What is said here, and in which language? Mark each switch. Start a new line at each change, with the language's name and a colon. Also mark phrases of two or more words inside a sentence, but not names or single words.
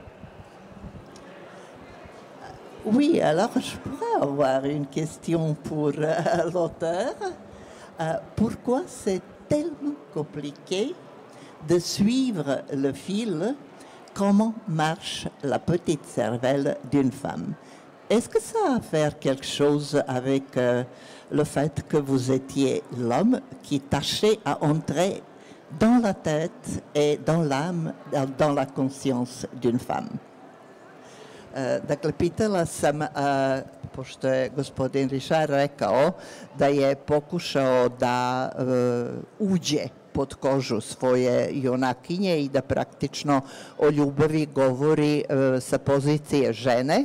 French: Oui, alors je pourrais avoir une question pour l'auteur. Pourquoi c'est tellement compliqué de suivre le fil comment marche la petite cervelle d'une femme? Est-ce que ça a à faire quelque chose avec le fait que vous étiez l'homme qui tâchait à entrer dans la tête et dans l'âme, dans la conscience d'une femme?
Serbian: Dakle, pitala sam, pošto je gospodin Richard rekao da je pokušao da uđe pod kožu svoje junakinje i da praktično o ljubavi govori sa pozicije žene.